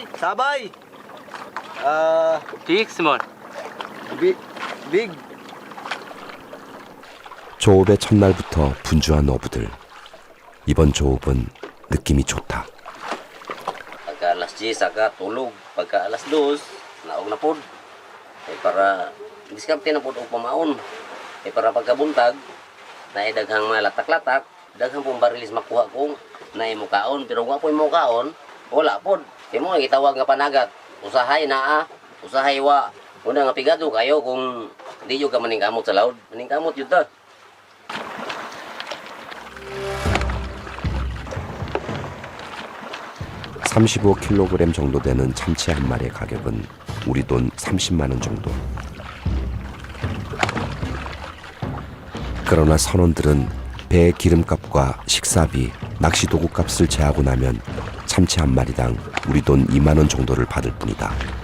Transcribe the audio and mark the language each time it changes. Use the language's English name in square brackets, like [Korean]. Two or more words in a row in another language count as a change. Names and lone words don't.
[Cebuano] Labay. [English] Big, small. Big. [Korean] 조업의 첫날부터 분주한 어부들. 이번 조업은 느낌이 좋다. [Cebuano] Pagka alas 10 saka tulog, pagka alas 2 naog na pod. Para diskarte na pod og pamaon. Para pagkabuntag naay daghang mga latak-latak, daghang pong barilis makuha kung naay mo kaon, pero wa po'y mo kaon, wala pod. Kay mo gitawag nga panagat, usahay naa, usahay wa. Una nga pigado kayo kung di yo ka maningkamot sa laod, maningkamot yun ta. [Korean] (35kg) 정도 되는 참치 한 마리의 가격은 우리 돈 30만 원 정도. 그러나 선원들은 배의 기름값과 식사비, 낚시 도구 값을 제하고 나면 참치 한 마리당 우리 돈 2만 원 정도를 받을 뿐이다.